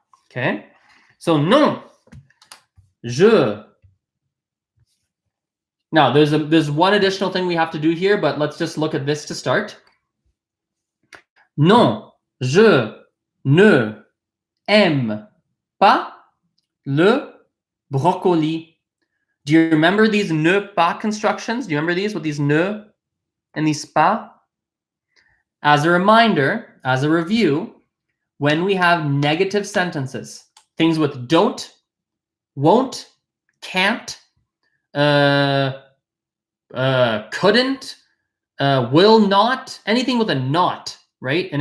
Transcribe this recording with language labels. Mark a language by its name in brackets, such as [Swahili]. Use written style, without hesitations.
[English] Okay, so non, je. Now there's one additional thing we have to do here, but let's just look at this to start. [French] Non, je ne aime pas le brocoli. [English] Do you remember these ne pas constructions? Do you remember these with these ne and these pas? As a reminder, as a review, when we have negative sentences, things with don't, won't, can't, couldn't, will not, anything with a not, right?